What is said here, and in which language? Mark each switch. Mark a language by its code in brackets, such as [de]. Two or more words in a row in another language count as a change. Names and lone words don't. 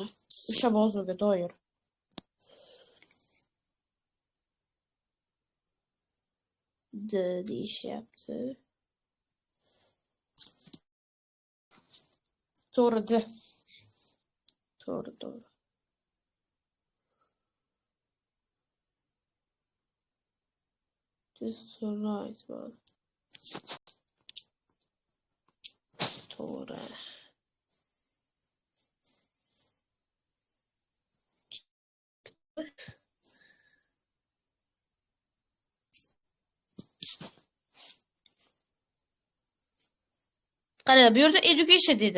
[uz] O'sha mavzuga doir. Deyishyapti. To'g'ri. To'g'ri. [en] Just right, man. [uz] To'g'ri. Qara, bu yerda education dedi.